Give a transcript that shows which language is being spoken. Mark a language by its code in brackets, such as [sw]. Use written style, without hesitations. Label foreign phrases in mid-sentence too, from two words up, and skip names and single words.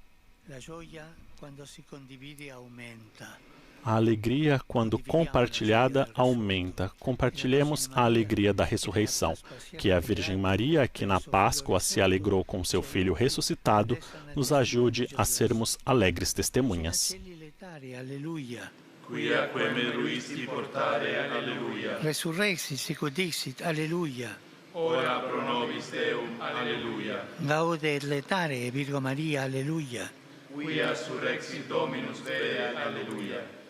[pt] A alegria, quando compartilhada, aumenta. Compartilhemos a alegria da ressurreição. Que a Virgem Maria, que na Páscoa se alegrou com seu Filho ressuscitado, nos ajude a sermos alegres testemunhas. [la] Quiaque me ruisti portare, alleluia. Resurrexit sicut dixit, alleluia. Ora pro nobis Deum, alleluia. Gaude et letare, Virgo Maria, alleluia. Quia surrexit Dominus Fede, alleluia.